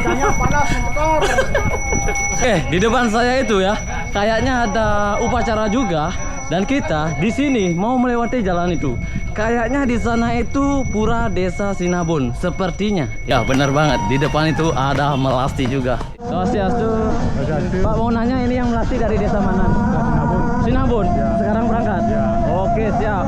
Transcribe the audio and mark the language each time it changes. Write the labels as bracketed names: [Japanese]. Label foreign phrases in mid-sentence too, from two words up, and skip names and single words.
[Indonesian] Di depan saya itu ya, kayaknya ada upacara juga dan kita di sini mau melewati jalan itu. Kayaknya di sana itu Pura Desa Sinabon sepertinya. Ya, benar banget. Di depan itu ada melasti juga. Swastiastu. Pak mau nanya ini yang melasti dari desa mana? Sinabon. Sekarang berangkat. Oke, siap.